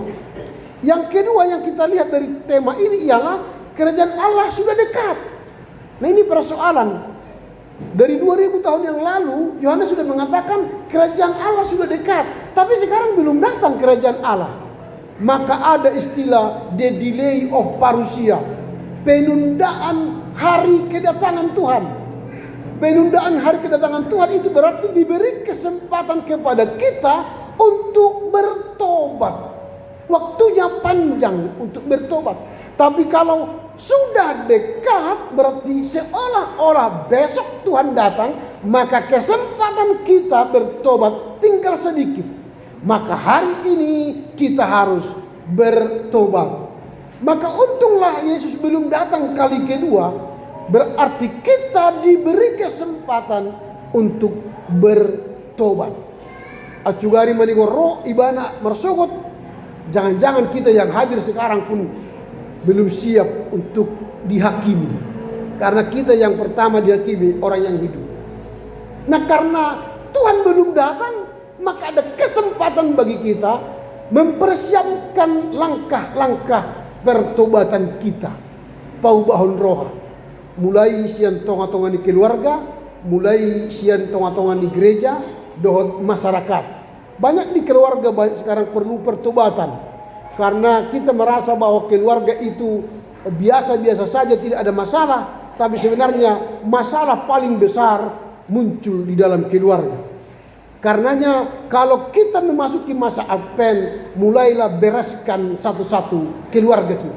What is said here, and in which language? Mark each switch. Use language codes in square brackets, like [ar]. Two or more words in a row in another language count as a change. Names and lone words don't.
[id] Yang kedua yang kita lihat dari tema ini ialah kerajaan Allah sudah dekat. Nah ini persoalan. Dari 2000 tahun yang lalu Yohanes sudah mengatakan kerajaan Allah sudah dekat. Tapi sekarang belum datang kerajaan Allah. maka ada istilah [en] the delay of parousia, [id] penundaan hari kedatangan Tuhan. Penundaan hari kedatangan Tuhan itu berarti diberi kesempatan kepada kita untuk bertobat. Waktunya panjang untuk bertobat. Tapi kalau sudah dekat, berarti seolah-olah besok Tuhan datang, maka kesempatan kita bertobat tinggal sedikit. Maka hari ini kita harus bertobat. Maka untunglah Yesus belum datang kali kedua, berarti kita diberi kesempatan untuk bertobat. [bbc] Acugari manigoro ibana marsogot. [id] Jangan-jangan kita yang hadir sekarang pun belum siap untuk dihakimi. Karena kita yang pertama dihakimi orang yang hidup. Nah, karena Tuhan belum datang, maka ada kesempatan bagi kita mempersiapkan langkah-langkah pertobatan kita. [bbc] Paubahon roha. Mulai sian tonga-tonga di keluarga, mulai sian tonga-tonga di gereja, dohot masyarakat. [id] Banyak di keluarga banyak sekarang perlu pertobatan. Karena kita merasa bahwa keluarga itu biasa-biasa saja, tidak ada masalah. Tapi sebenarnya masalah paling besar muncul di dalam keluarga. Karenanya kalau kita memasuki masa Advent, mulailah bereskan satu-satu keluarga kita.